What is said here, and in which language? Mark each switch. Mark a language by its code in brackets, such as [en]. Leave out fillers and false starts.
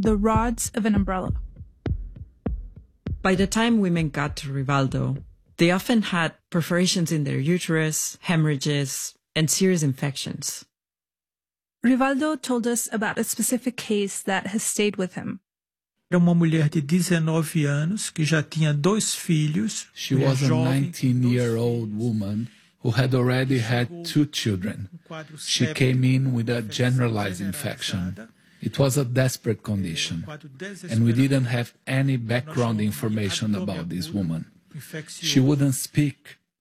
[en] the rods of an umbrella. By the time women got to Rivaldo, they often had perforations in their uterus, hemorrhages, and serious infections. Rivaldo told us about a specific case that has stayed with him, [pt] É uma mulher de 19 anos que já tinha dois filhos. [en] She was a 19-year-old woman who had already had two children. She came in with a generalized infection. It was a desperate condition, and we didn't have any background information about this woman. She wouldn't speak.